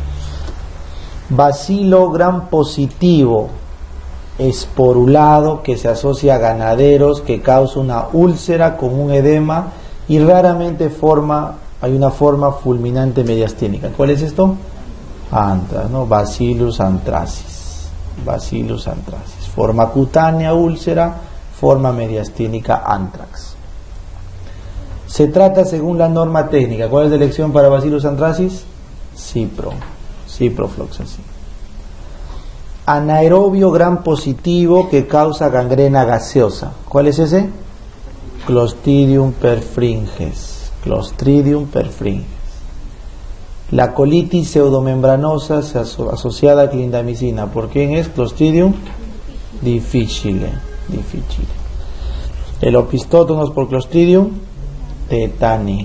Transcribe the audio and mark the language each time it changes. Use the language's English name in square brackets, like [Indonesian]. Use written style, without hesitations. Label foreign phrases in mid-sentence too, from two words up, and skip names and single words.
[Spanish] Bacilo gram positivo esporulado que se asocia a ganaderos, que causa una úlcera con un edema y raramente hay una forma fulminante mediastínica. ¿Cuál es esto? Antrax, ¿no? Bacillus anthracis. Bacillus anthracis. Forma cutánea, úlcera, forma mediastínica, antrax. Se trata según la norma técnica. ¿Cuál es la elección para Bacillus anthracis? Ciprofloxacin. Anaerobio gram positivo que causa gangrena gaseosa. ¿Cuál es ese? Clostridium perfringens. Clostridium perfringens. La colitis pseudomembranosa asociada a clindamicina. ¿Por quién es? Clostridium difficile. El opistótonos por Clostridium tetani.